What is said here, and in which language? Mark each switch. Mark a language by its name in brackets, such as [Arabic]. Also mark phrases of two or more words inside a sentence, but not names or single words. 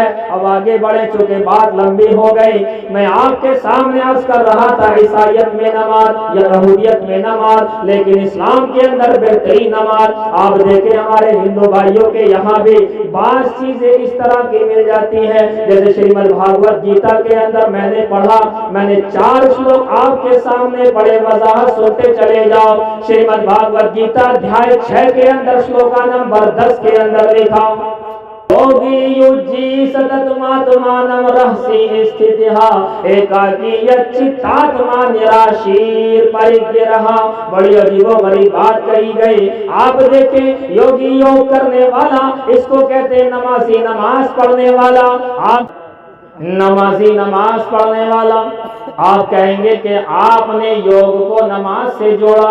[Urdu] اب آگے بڑھے چونکہ بات لمبی ہو گئی، میں آپ کے سامنے عرض کر رہا تھا عیسائیت میں نماز یا یہودیت میں نماز، لیکن اسلام کے اندر بہترین نماز آپ دیکھیں ہمارے ہندو بھائیوں کے یہاں بھی بعض چیزیں اس طرح کی مل جاتی ہیں، جیسے شریمد بھاگوت گیتا کے اندر میں نے پڑھا، میں نے 4 شلوک آپ کے سامنے بڑے وضاحت سنتے چلے جاؤ۔ شریمد بھاگوت گیتا ادھیائے 6 کے اندر شلوکا نمبر 10 کے اندر لکھا [Sanskrit] योगी युज्जी सततमात्मानं रहसि स्थितिः एकाकीयत चित्तात्मा निराशीर परिग्रह। [Urdu] بڑی عجیب و غریب بات کہی گئی۔ آپ دیکھیں یوگی یوگ کرنے والا، اس کو کہتے ہیں نمازی نماز پڑھنے والا. آپ نمازی نماز پڑھنے والا، آپ کہیں گے کہ آپ نے یوگ کو نماز سے جوڑا.